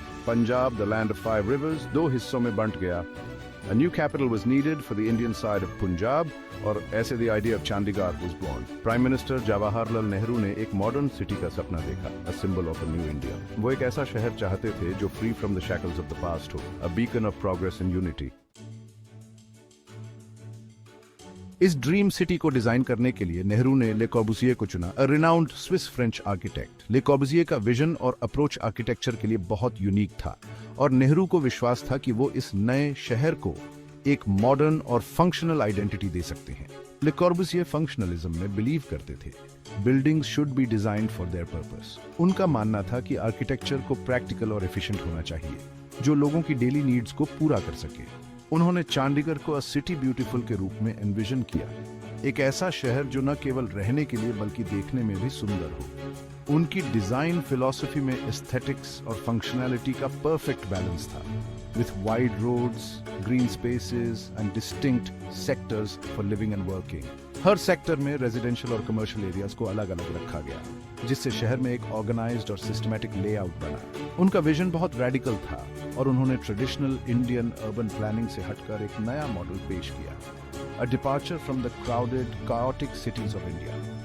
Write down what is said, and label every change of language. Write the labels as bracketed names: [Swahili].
[English] Punjab, the land of five rivers, [Hindi] दो हिस्सों में बंट गया. [English] A new capital was needed for the Indian side of Punjab, [Hindi] और ऐसे [English] the idea of Chandigarh was born. Prime Minister Jawaharlal Nehru [Hindi] ने एक modern city का सपना देखा, [English] a symbol of a new India. [Hindi] वो एक ऐसा शहर चाहते थे जो [English] free from the shackles of the past हो, a beacon of progress and unity. [Hindi] इस ड्रीम सिटी को डिजाइन करने के लिए नेहरू ने ले कॉर्बुसिए को चुना, [English] a renowned Swiss French architect. [Hindi] ले कॉर्बुसिए का विजन और अप्रोच आर्किटेक्चर के लिए बहुत यूनिक था और नेहरू को विश्वास था कि वो इस नए शहर को एक मॉडर्न और फंक्शनल आइडेंटिटी दे सकते हैं. ले कॉर्बुसिए फंक्शनलिज्म में बिलीव करते थे. [English] Buildings should be designed for their purpose. [Hindi] उनका मानना था कि आर्किटेक्चर को प्रैक्टिकल और एफिशिएंट होना चाहिए, जो लोगों की डेली नीड्स को पूरा कर सके. उन्होंने चंडीगढ़ को अ सिटी ब्यूटीफुल के रूप में एनविजन किया, एक ऐसा शहर जो न केवल रहने के लिए बल्कि देखने में भी सुंदर हो. उनकी डिजाइन फिलॉसफी में एस्थेटिक्स और फंक्शनैलिटी का परफेक्ट बैलेंस था, [English] with wide roads, green spaces and distinct sectors for living and working. [Hindi] हर sector में रेजिडेंशियल और कमर्शियल एरियाज को अलग अलग रखा गया, जिससे शहर में एक ऑर्गेनाइज्ड और सिस्टमैटिक लेआउट बना. उनका विजन बहुत रेडिकल था और उन्होंने ट्रेडिशनल इंडियन अर्बन प्लानिंग से हटकर एक नया मॉडल पेश किया, [English] A departure from the crowded chaotic cities of India.